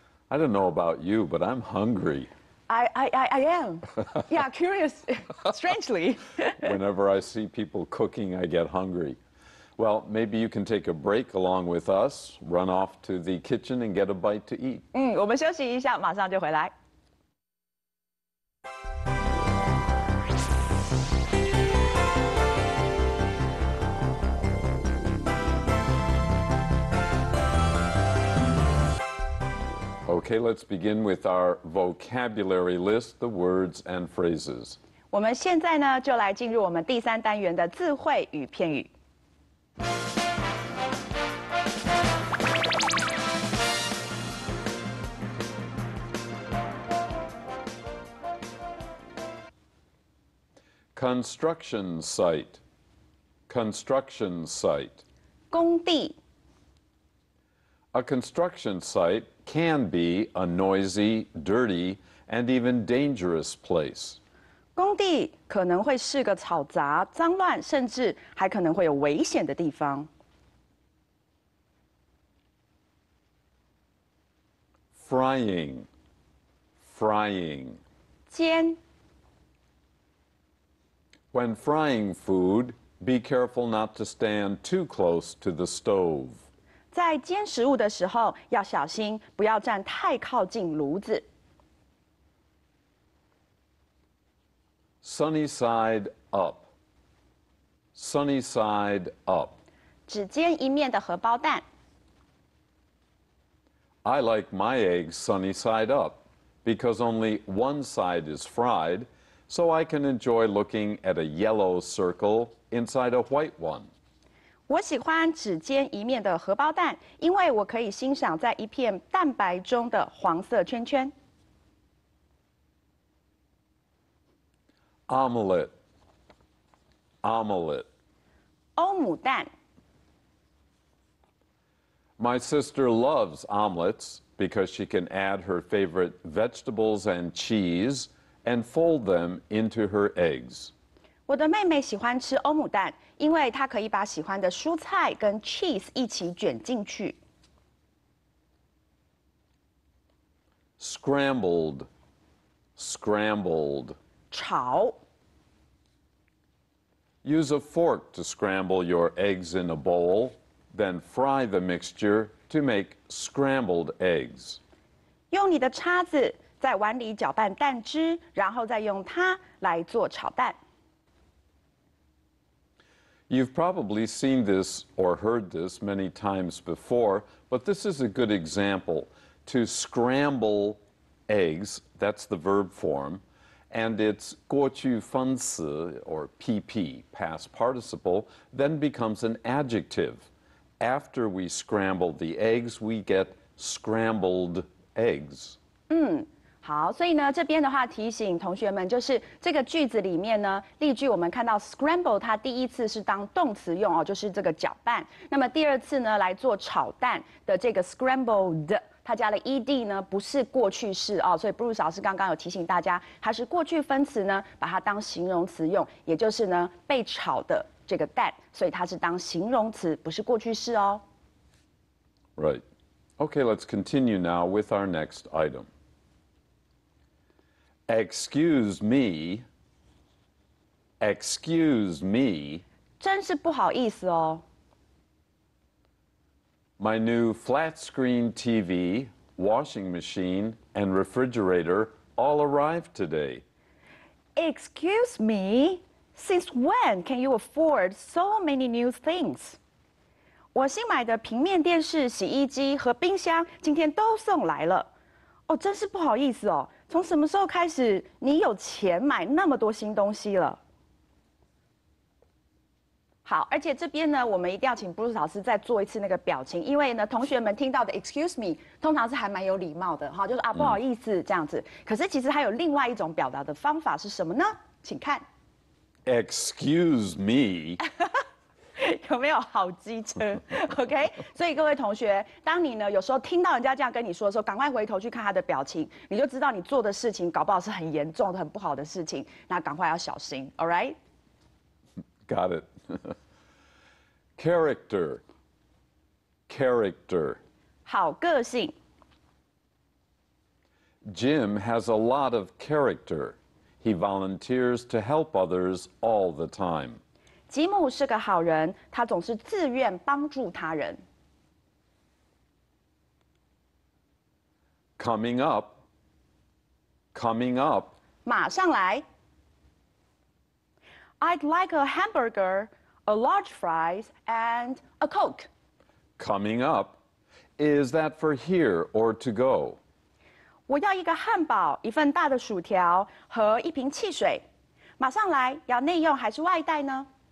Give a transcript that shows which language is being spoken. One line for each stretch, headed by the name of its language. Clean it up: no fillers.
English: I don't know about you, but I'm hungry. I am. Yeah, curious, strangely. Whenever I see people cooking, I get hungry. Well, maybe you can take a break along with us, run off to the kitchen and get a bite to eat.
Chinese: 我们休息一下，马上就回来。
English: Okay, let's begin with our vocabulary list, the words and phrases.
Chinese: 我们现在呢，就来进入我们第3单元的字汇与片语。
English: Construction site. Construction site.
Chinese: 工地。
English: A construction site can be a noisy, dirty, and even dangerous place.
Chinese: 工地可能会是个吵杂、脏乱，甚至还可能会有危险的地方。
English: Frying. Frying.
Chinese: 煎。
English: When frying food, be careful not to stand too close to the stove.
Chinese: 在煎食物的时候要小心，不要站太靠近炉子。
English: Sunny side up. Sunny side up.
Chinese: 只煎一面的荷包蛋。
English: I like my eggs sunny side up because only one side is fried, so I can enjoy looking at a yellow circle inside a white one.
Chinese: 我喜欢只煎一面的荷包蛋，因为我可以欣赏在一片蛋白中的黄色圈圈。
English: Omelet. Omelet.
Chinese: 欧姆蛋。
English: My sister loves omelets because she can add her favorite vegetables and cheese and fold them into her eggs.
Chinese: 我的妹妹喜欢吃欧姆蛋，因为她可以把喜欢的蔬菜跟 cheese 一起卷进去。
English: Scrambled. Scrambled.
Chinese: 炒。
English: Use a fork to scramble your eggs in a bowl, then fry the mixture to make scrambled eggs.
Chinese: 用你的叉子在碗里搅拌蛋汁，然后再用它来做炒蛋。
English: You've probably seen this or heard this many times before, but this is a good example. To scramble eggs, that's the verb form, and it's
Chinese: 过去分词
English: or PP, past participle, then becomes an adjective. After we scramble the eggs, we get scrambled eggs.
Chinese: 好，所以呢，这边的话提醒同学们，就是这个句子里面呢，例句我们看到 scramble 它第一次是当动词用哦，就是这个搅拌。那么第二次呢，来做炒蛋的这个 scrambled， 它加了 ed 呢，不是过去式哦，所以 Bruce 老师刚刚有提醒大家，它是过去分词呢，把它当形容词用，也就是呢被炒的这个蛋，所以它是当形容词，不是过去式哦。
English: Right. Okay, let's continue now with our next item. Excuse me. Excuse me.
Chinese: 真是不好意思哦。
English: My new flat screen TV washing machine, and refrigerator all arrived today. Excuse me, since when can you afford so many new things?
Chinese: 我新买的平面电视、洗衣机和冰箱今天都送来了。哦，真是不好意思哦。从什么时候开始，你有钱买那么多新东西了？好，而且这边呢，我们一定要请 Bruce 老师再做一次那个表情，因为呢，同学们听到的
English: "excuse me"
Chinese: 通常是还蛮有礼貌的，哈，就是啊不好意思这样子。可是其实还有另外一种表达的方法是什么呢？请看。
English: Excuse me.
Chinese: 有没有好机车 ？OK， 所以各位同学，当你呢有时候听到人家这样跟你说的时候，赶快回头去看他的表情，你就知道你做的事情搞不好是很严重的、很不好的事情，那赶快要小心。
English: All right？ Got it. Character. Character.
Chinese: 好个性。
English: Jim has a lot of character. He volunteers to help others all the time.
Chinese: 吉姆是个好人，他总是自愿帮助他人。
English: Coming up. Coming up.
Chinese: 马上来。
English: I'd like a hamburger, a large fries, and a Coke. Coming up. Is that for here or to go?
Chinese: 我要一个汉堡，一份大的薯条和一瓶汽水。马上来，要内用还是外带呢？